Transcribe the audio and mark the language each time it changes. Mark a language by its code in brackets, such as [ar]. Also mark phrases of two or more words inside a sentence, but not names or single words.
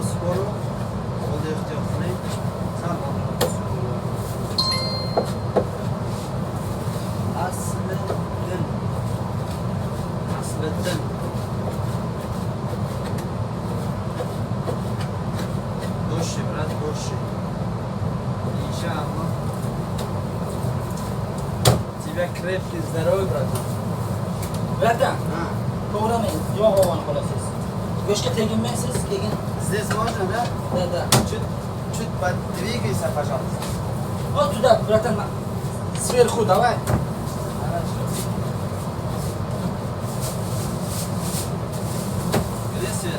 [uz] Qo'lda ehtiyot qiling. Asliddin. Boshi, brat, boshi. Inshaalloh. [ru] Тебя крепкий, здоровый, брат. [uz] Bratan, Ha. to'g'ramang, yog' olgan qolasiz. Go'shtga teginmaysiz, keyin. [ru] Здесь можно, да? Da. Чуть подвигайся, пожалуйста. Вот туда, братан, сверху давай. Хорошо. Где свет?